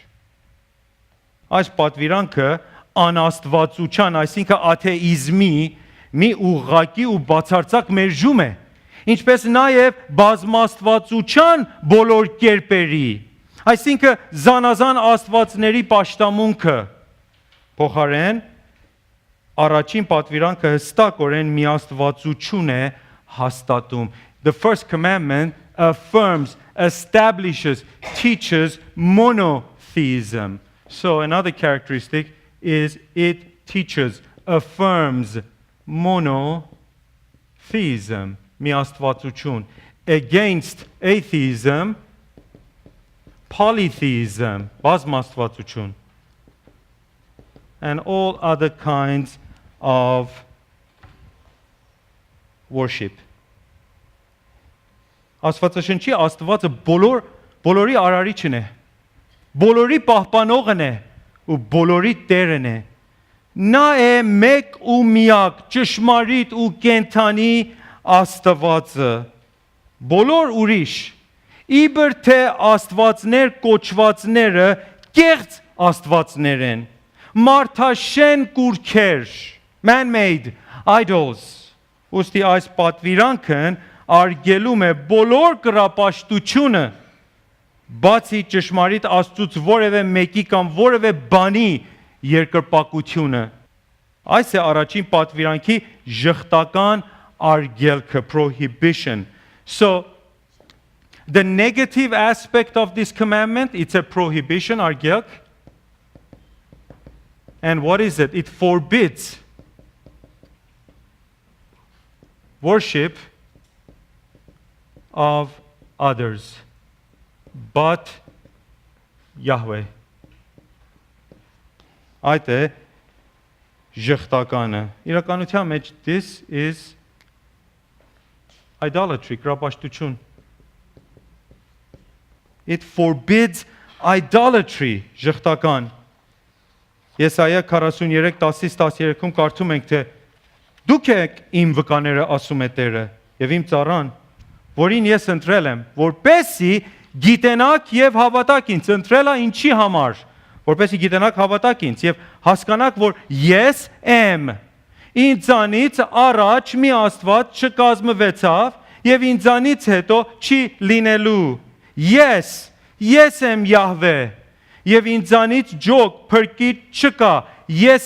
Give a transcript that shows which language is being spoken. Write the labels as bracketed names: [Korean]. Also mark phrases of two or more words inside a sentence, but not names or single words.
[Armenian] այս պատվիրանքը անաստվածության այսինքն աթեիզմի մի ուղղակի ու բացարձակ մերժում է ինչպես նաեւ բազմաստվածության բոլոր կերպերի այսինքն զանազան աստվածների պաշտամունքը փոխարեն առաջին պատվիրանքը հստակորեն միաստվածություն է հաստատում [English] The first commandment affirms establishes teaches monotheism So another characteristic is it teaches affirms monotheism միաստվածություն against atheism polytheism բազմաստվածություն and all other kinds of worship. [Armenian] Աստվածաշնչի Աստվածը բոլորի արարիչն է, բոլորի պահպանողն է ու բոլորի Տերն է։ Նա է մեկ ու միակ, ճշմարիտ ու կենթանի Աստվածը։ Բոլոր ուրիշ, իբր թե Աստվածներ կոչվածները կեղծ Աստվածներ են։ Մարդաշեն կուրքեր, [English] man-made idols, [Armenian] ուստի այս պատվիրանքն արգելում է բոլոր կրապաշտությունը բացի ճշմարիտ Աստծուց որևէ մեկի կամ որևէ բանի երկրպագությունը։ Այս է առաջին պատվիրանքի ժխտական արգելքը, [English] prohibition. So the negative aspect of this commandment, it's a prohibition, արգելք. And what is it? It forbids worship of others but Yahweh. [Armenian] Այդ է ժխտականը։ Իրականության մեջ [English] this is idolatry, [Armenian] կրապաշտություն. [English] It forbids idolatry, [Armenian] ժխտական. Եսայա 43:10-13-ում կարդում ենք, թե դուք եք իմ վկաները, ասում է Տերը, եւ իմ ծառան, որին ես ընտրել եմ, որպեսի գիտենաք եւ հավատաք ինձ։ Ընտրելա ինչի համար, որպեսի գիտենաք, հավատաք ինձ եւ հասկանաք, որ ես եմ։ Ինձանից առաջ մի Աստված չկազմվեցավ եւ ինձանից հետո չի լինելու։ Ես եմ Յահվե եւ ինձանից ջոկ փրկիչ չկա։ Ես